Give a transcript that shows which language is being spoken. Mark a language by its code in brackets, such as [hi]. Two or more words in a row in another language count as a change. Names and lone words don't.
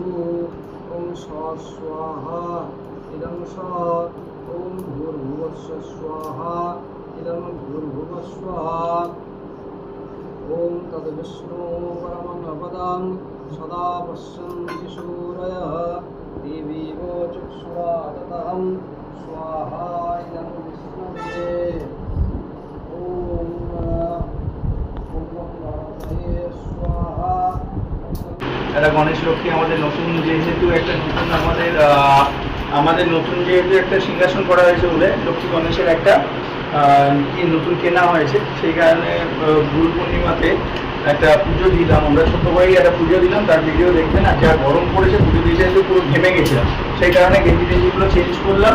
[sa] ओं स्वाहा इदं स ओं भूर्भुवस्सु स्वाहा इदं भूर्भुवस्वाहा ओं तद्विष्णु परमं पदं सदा पश्यन्ति सूरयः दिविगो चक्षुराततं स्वाहा इदं विष्णवे ओं स्वाहा। [bn] এটা গণেশ লক্ষ্মী আমাদের নতুন যেহেতু একটা সিংহাসন করা হয়েছে বলে লক্ষ্মী গণেশের একটা নতুন কেনা হয়েছে, সেই কারণে গুরু পূর্ণিমাতে একটা পুজো দিলাম। আমরা ছোট ভাই একটা পুজো দিলাম, তার ভিডিও দেখবেন। আর যা গরম পড়েছে পুজো দিতে এসে পুরো ঘেমে গেছিলাম, সেই কারণে গেঞ্জি টেঞ্জিগুলো চেঞ্জ করলাম।